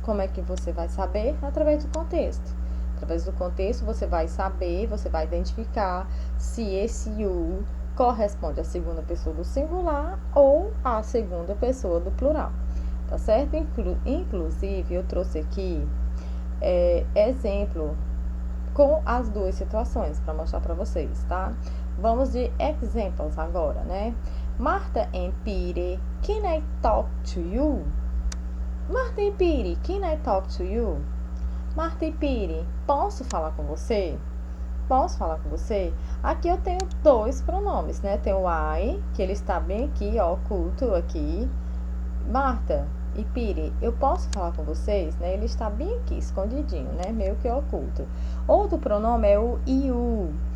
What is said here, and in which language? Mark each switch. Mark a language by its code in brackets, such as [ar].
[pt] Como é que você vai saber? Através do contexto. Através do contexto, você vai saber, você vai identificar se esse you corresponde à segunda pessoa do singular ou à segunda pessoa do plural, tá certo? Inclusive, eu trouxe aqui exemplo com as duas situações para mostrar para vocês, tá? Vamos de examples agora, né? [en] Martha and Peter, can I talk to you? Martha e Peter, can I talk to you? [pt] Martha e Peter, posso falar com você? Posso falar com você? Aqui eu tenho dois pronomes, né? Tem o I, que ele está bem aqui, ó, oculto aqui. Martha e Peter, eu posso falar com vocês, né? Ele está bem aqui, escondidinho, né? Meio que oculto. Outro pronome é o you.